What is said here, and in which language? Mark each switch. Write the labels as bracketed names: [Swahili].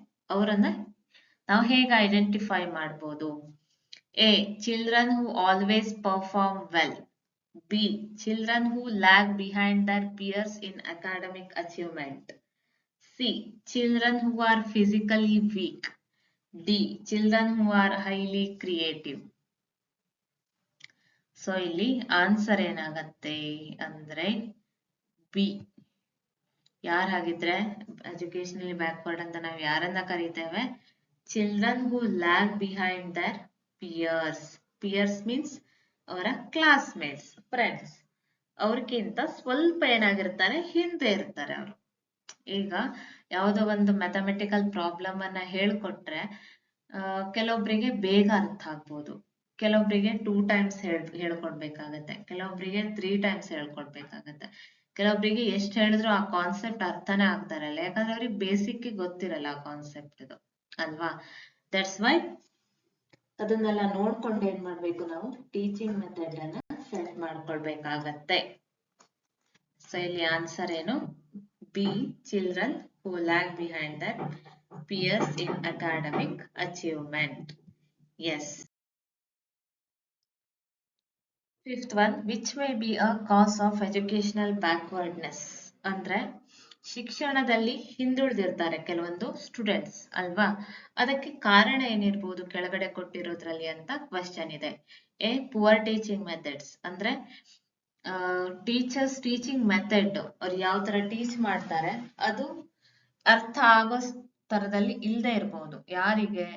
[Kannada] ಅವರನ್ನ ನಾವು ಹೇಗೆ ಐಡೆಂಟಿಫೈ ಮಾಡ್ಬೋದು? [English] A, children who always perform well. B, children who lag behind their peers in academic achievement. C, children who are physically weak. D, children who are highly creative. [Kannada] So ಇಲ್ಲಿ answer ಏನಾಗತ್ತೆ ಅಂದ್ರೆ B. ಯಾರಾಗಿದ್ರೆ educationally backward ಅಂತ ನಾವು ಯಾರನ್ನ ಕರೀತೇವೆ? [English] Children who lag behind their peers. [Kannada] Pears means ಅವರ classmates, friends. ಅವ್ರಿಗಿಂತ ಸ್ವಲ್ಪ ಏನಾಗಿರ್ತಾರೆ? ಹಿಂದೆ ಇರ್ತಾರೆ ಅವರು. ಈಗ ಯಾವುದೋ ಒಂದು ಮ್ಯಾಥಮೆಟಿಕಲ್ ಪ್ರಾಬ್ಲಮ್ ಅನ್ನ ಹೇಳ್ಕೊಟ್ರೆ ಕೆಲವೊಬ್ಬರಿಗೆ ಬೇಗ ಅರ್ಥ ಆಗ್ಬೋದು, ಕೆಲವೊಬ್ಬರಿಗೆ 2 times ಹೇಳ್ಕೊಡ್ಬೇಕಾಗತ್ತೆ, ಕೆಲವೊಬ್ಬರಿಗೆ 3 times ಹೇಳ್ಕೊಡ್ಬೇಕಾಗತ್ತೆ, ಕೆಲವೊಬ್ಬರಿಗೆ ಎಷ್ಟು ಹೇಳಿದ್ರು ಆ ಕಾನ್ಸೆಪ್ಟ್ ಅರ್ಥನೇ ಆಗ್ತಾ ಇರಲ್ಲ, ಯಾಕಂದ್ರೆ ಅವ್ರಿಗೆ ಬೇಸಿಕ್ ಗೊತ್ತಿರಲ್ಲ ಆ ಕಾನ್ಸೆಪ್ಟ್ ಇದು, ಅಲ್ವಾ? [English] that's why [Kannada] ಅದನ್ನೆಲ್ಲ ನೋಡ್ಕೊಂಡು ಏನ್ ಮಾಡ್ಬೇಕು? ನಾವು ಟೀಚಿಂಗ್ ಮೆಥಡ್ ಅನ್ನ ಸೆಟ್ ಮಾಡ್ಕೊಳ್ಬೇಕಾಗತ್ತೆ. ಸೊ ಇಲ್ಲಿ ಆನ್ಸರ್ ಏನು? [English] B, children who lag behind their peers in academic achievement. Yes. Fifth one, which may be a cause of educational backwardness. [Kannada] ಅಂದ್ರೆ ಶಿಕ್ಷಣದಲ್ಲಿ ಹಿಂದುಳಿದಿರ್ತಾರೆ ಕೆಲವೊಂದು ಸ್ಟೂಡೆಂಟ್ಸ್, ಅಲ್ವಾ? ಅದಕ್ಕೆ ಕಾರಣ ಏನಿರ್ಬೋದು ಕೆಳಗಡೆ ಕೊಟ್ಟಿರೋದ್ರಲ್ಲಿ ಅಂತ ಕ್ವಶನ್ ಇದೆ. A, [English] Poor teaching methods. [Kannada] ಅಂದ್ರೆ ಟೀಚರ್ಸ್ ಟೀಚಿಂಗ್ ಮೆಥಡ್ ಅವ್ರು ಯಾವ ತರ ಟೀಚ್ ಮಾಡ್ತಾರೆ ಅದು ಅರ್ಥ ಆಗೋ ತರದಲ್ಲಿ ಇಲ್ಲದೆ ಇರ್ಬೋದು. ಯಾರಿಗೆ?